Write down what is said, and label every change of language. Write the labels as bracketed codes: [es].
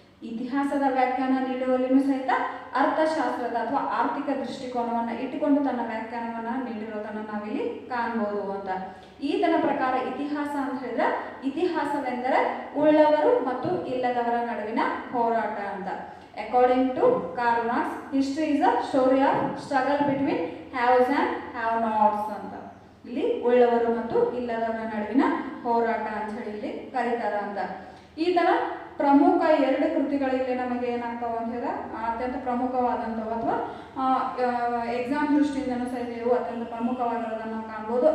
[kn] ಇತಿಹಾಸದ ವ್ಯಾಖ್ಯಾನ ನೀಡುವಲ್ಲಿನೂ ಸಹಿತ ಅರ್ಥಶಾಸ್ತ್ರದ ಅಥವಾ ಆರ್ಥಿಕ ದೃಷ್ಟಿಕೋನವನ್ನ ಇಟ್ಟುಕೊಂಡು ತನ್ನ ವ್ಯಾಖ್ಯಾನವನ್ನ ನೀಡಿರೋದನ್ನ ನಾವಿಲ್ಲಿ ಕಾಣ್ಬೋದು ಅಂತ. ಈತನ ಪ್ರಕಾರ ಇತಿಹಾಸ ಅಂತ ಹೇಳಿದ್ರೆ ಇತಿಹಾಸವೆಂದರೆ ಉಳ್ಳವರು ಮತ್ತು ಇಲ್ಲದವರ ನಡುವಿನ ಹೋರಾಟ ಅಂತ. [en] According to Karl Marx, history is a story of struggle between haves and have-nots ಅಂತ. [kn] ಇಲ್ಲಿ ಉಳ್ಳವರು ಮತ್ತು ಇಲ್ಲದವರ ನಡುವಿನ ಹೋರಾಟ ಅಂತ ಹೇಳಿ ಇಲ್ಲಿ ಕರೀತಾರ ಅಂತ. ಈ ತರ ಪ್ರಮುಖ ಎರಡು ಕೃತಿಗಳು ಇಲ್ಲಿ ನಮಗೆ ಏನಾಗ್ತಾವ ಅಂತ ಹೇಳಿದ್ರೆ ಅತ್ಯಂತ ಪ್ರಮುಖವಾದಂಥವು ಅಥವಾ ಎಕ್ಸಾಮ್ ದೃಷ್ಟಿಯಿಂದನೂ ಸಹಿತ ಇವು ಅತ್ಯಂತ ಪ್ರಮುಖವಾಗಿರೋದನ್ನು ನಾವು ಕಾಣ್ಬೋದು.